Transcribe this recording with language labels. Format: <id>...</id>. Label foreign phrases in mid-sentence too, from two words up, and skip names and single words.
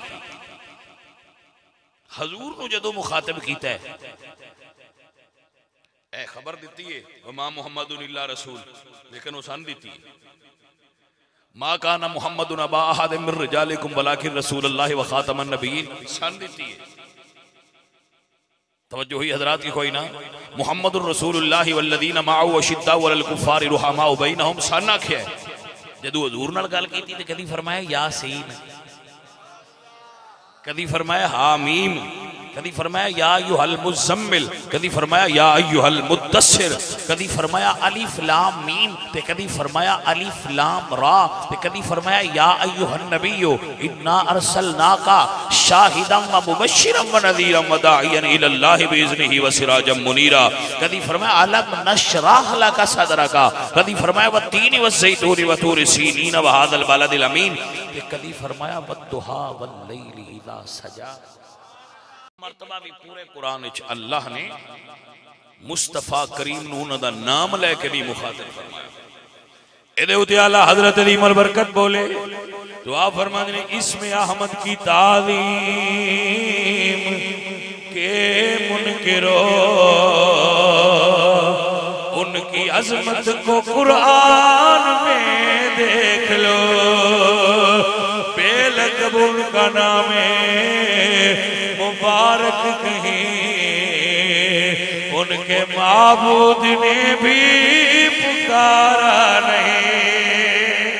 <pa>ਹਜ਼ੂਰ ਨੂੰ ਜਦੋਂ ਮੁਖ਼ਾਤਿਬ ਕੀਤਾ ਹੈ, ਏ ਖ਼ਬਰ ਦੀ ਹੈ</pa> <ar>وما محمد إلا رسول,</ar> <pa>ਲੇਕਿਨ ਵੋ ਸਨ ਦੀ ਹੈ</pa> <ar>ما كان محمد أبا أحد من رجالكم ولكن رسول الله وخاتم النبيين,</ar> <pa>ਸਨ ਦੀ ਹੈ।</pa> <ur>توجہ ہوئی حضرات کی کوئی نا?</ur> <ar>محمد رسول الله والذين معه أشداء على الكفار رحماء بينهم,</ar> <pa>ਸਨ ਆਖਿਆ ਹੈ। ਜਦੋਂ ਹਜ਼ੂਰ ਨਾਲ ਗੱਲ ਕੀਤੀ ਤੇ ਕਦੀ ਫ਼ਰਮਾਇਆ ਯਾਸੀਨ, ਕਦੀ ਫ਼ਰਮਾਇਆ ਹਾਮੀਮ, ਕਦੀ ਫ਼ਰਮਾਇਆ यासीन, कदी फरमाया हामीम, कदी फरमाया</pa> <ar>يا أيها المزمل,</ar> <pa>ਕਦੀ ਫ਼ਰਮਾਇਆ ਯਾ</pa> <ar>أيها المدثر,</ar> <pa>ਕਦੀ ਫ਼ਰਮਾਇਆ</pa> <ar>الم,</ar> <pa>ਤੇ ਕਦੀ ਫ਼ਰਮਾਇਆ</pa> <ar>الر,</ar> <pa>ਤੇ ਕਦੀ ਫ਼ਰਮਾਇਆ</pa> <ar>يا أيها النبي إنا أرسلناك شاهدا ومبشرا ونذيرا وداعيا إلى الله بإذنه وسراجا منيرا,</ar> <pa>ਕਦੀ ਫ਼ਰਮਾਇਆ</pa> <ar>ألم نشرح لك صدرك,</ar> <pa>ਕਦੀ ਫ਼ਰਮਾਇਆ</pa> <ar>والتين والزيتون وطور سينين وهذا البلد الأمين,</ar> <pa>ਤੇ ਕਦੀ ਫ਼ਰਮਾਇਆ</pa> <ar>والضحى والليل إذا سجى.</ar> <pa>ਮਰਤਬਾ ਭੀ ਪੂਰੇ ਕੁਰਾਨ ਅੱਲ੍ਹਾ ਨੇ ਮੁਸਤਫ਼ਾ ਕਰੀਮ ਨੂੰ ਉਨ੍ਹਾਂ ਦਾ ਨਾਮ ਲੈ ਕੇ ਨਹੀਂ ਮੁਖ਼ਾਤਿਬ ਫ਼ਰਮਾਇਆ। ਇਹਦੇ ਉੱਤੇ ਆਲਾ ਹਜ਼ਰਤ ਅਲੀ ਉਮਰ ਬਰਕਤ ਬੋਲੇ,</pa> <ur>دعا فرماتے نے اس میں احمد کی تعلیم کے منکرو ان کی عظمت کو قرآن میں دیکھ لو، بے لقب ان کا نام مبارک کہیں ان کے معبود نے بھی پکارا نہیں.</ur>